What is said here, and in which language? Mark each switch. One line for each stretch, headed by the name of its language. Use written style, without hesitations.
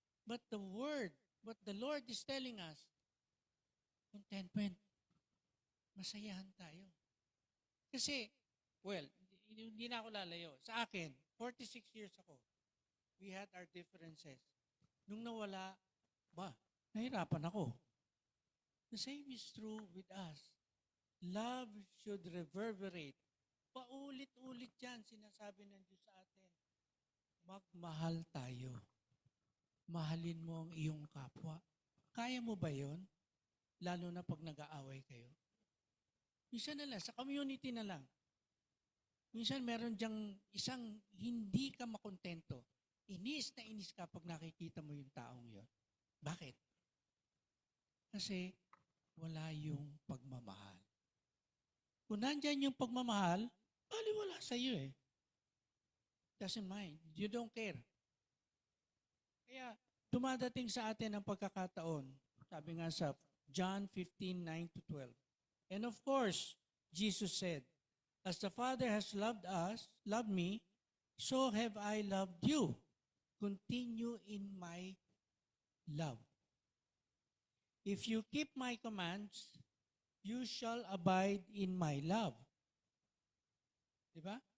English: But what the Lord is telling us, contentment.
Filipino: Masayahan tayo. Kasi, well, hindi na ako lalayo. Sa akin, 46 years ako.
English: We had our differences.
Filipino: Nung nawala, nahirapan ako.
English: The same is true with us. Love should reverberate.
Filipino: Paulit-ulit yan, sinasabi ng Diyos sa atin. Magmahal tayo. Mahalin mo ang iyong kapwa. Kaya mo ba yon? Lalo na pag nag-aaway kayo. Minsan na lang, sa community na lang. Minsan meron diyang isang hindi ka makontento. Inis na inis ka pag nakikita mo yung taong yon. Bakit? Kasi wala yung pagmamahal. Kung nandyan yung pagmamahal, baliwala sa iyo eh.
English: Doesn't mind. You don't care.
Filipino: Kaya dumadating sa atin ang pagkakataon. Sabi nga sa John 15:9-12.
English: And of course, Jesus said, as the Father has loved me, so have I loved you. Continue in my love. If you keep my commands, you shall abide in my love. Diba?